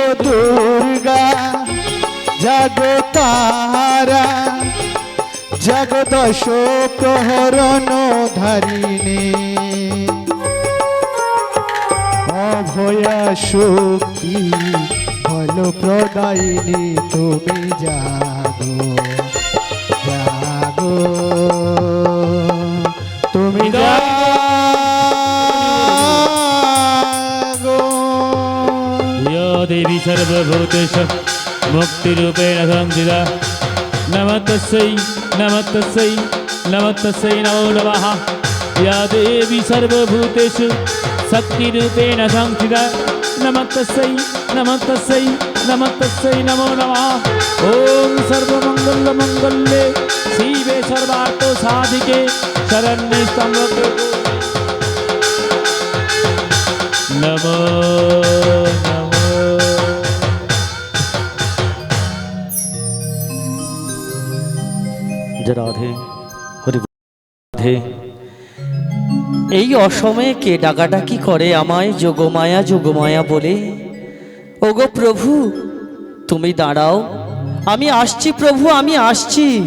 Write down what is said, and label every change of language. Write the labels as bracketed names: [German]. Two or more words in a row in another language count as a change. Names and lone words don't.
[Bangla] দুর্গা, জাগো তারা, জাগো দশ প্রহরণ ধারিণী, অভয়া শক্তি ফল প্রদায়িনী তুমি জাগো জাগো তুমি জাগো [Sanskrit] यो देवी सर्वभूतेषु मुक्तिरूपेण संस्थिता नमः तस्यै नमः तस्यै नमः तस्यै नमो नमः या देवी सर्वभूतेषु शक्तिरूपेण संस्थिता नमः तस्यै नमः तस्यै नमः तस्यै नमो नमः ॐ सर्वमङ्गलमङ्गल्ये शिवे सर्वार्थसाधिके शरण्ये त्र्यम्बके नमो नमो [Bangla] রাধে হরি রাধে। এই অসময়ে কে ডাকাডাকি করে আমায় যোগমায়া বলে? ওগো প্রভু তুমি দাঁড়াও, আমি আসছি প্রভু, আমি আসছি।